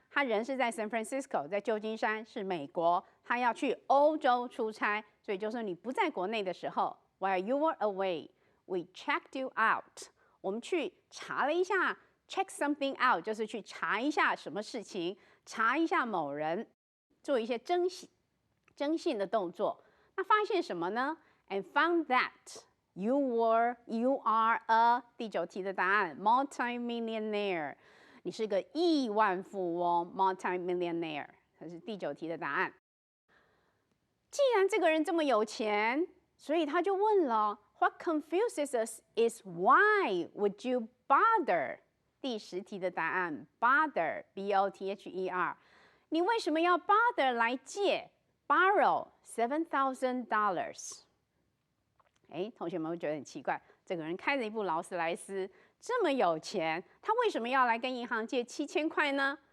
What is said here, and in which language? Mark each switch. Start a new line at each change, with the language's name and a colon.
Chinese: 他人是在 San Francisco， 在旧金山，是美国，他要去欧洲出差，所以就是你不在国内的时候 ，
English: While you were away, we checked you out。
Chinese: 我们去查了一下 ，check something out 就是去查一下什么事情，查一下某人，做一些征信的动作。
English: 那发现什么呢 ？And found that you are a
Chinese: 第9题的答案
English: multi-millionaire。
Chinese: 你是个亿万富翁 ，multi-millionaire， 这是第9题的答案。既然这个人这么有钱，所以他就问了 ，
English: What confuses us is why would you bother？
Chinese: 第10题的答案 ，bother B-O-T-H-E-R， 你为什么要 bother 来借 borrow $7,000？哎，同学们会觉得很奇怪，这个人开着一部劳斯莱斯。这么有钱，他为什么要来跟银行借7000块呢？